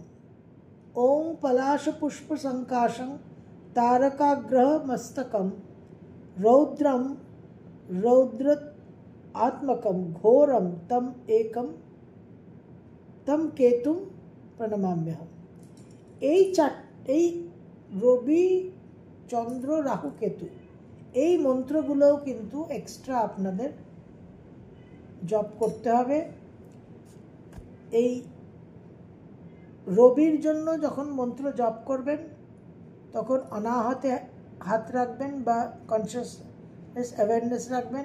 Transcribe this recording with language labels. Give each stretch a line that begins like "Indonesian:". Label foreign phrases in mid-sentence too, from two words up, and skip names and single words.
Sanskrit: ओं पलाशपुष्पसंकाशं तारकाग्रह मस्तकं रौद्रं रौद्र आत्मकं घोरं तं केतुं प्रणमाम्यहम्।
Bangla: এই রবি চন্দ্র রাহু কেতু এই মন্ত্রগুলোও কিন্তু এক্সট্রা আপনাদের জপ করতে হবে। এই রবির জন্য যখন মন্ত্র জপ করবেন তখন অনাহতে হাত রাখবেন বা
English: consciousness awareness
Bangla: রাখবেন।